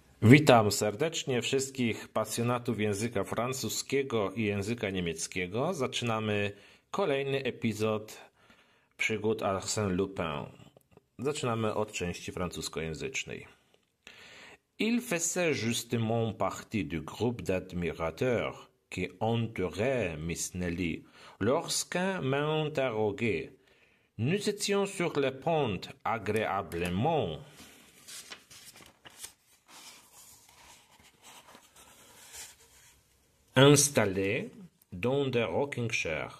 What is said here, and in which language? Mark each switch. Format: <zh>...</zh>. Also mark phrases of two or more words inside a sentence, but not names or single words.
<pl>Witam serdecznie wszystkich pasjonatów języka francuskiego i języka niemieckiego. Zaczynamy kolejny epizod przygód Arsène Lupin. Zaczynamy od części francuskojęzycznej.</pl> <fr>Il faisait justement partie du groupe d'admirateurs qui entourait Miss Nelly lorsqu'un m'interrogeait. Nous étions sur le pont agréablement installés dans des rocking-chairs.</fr>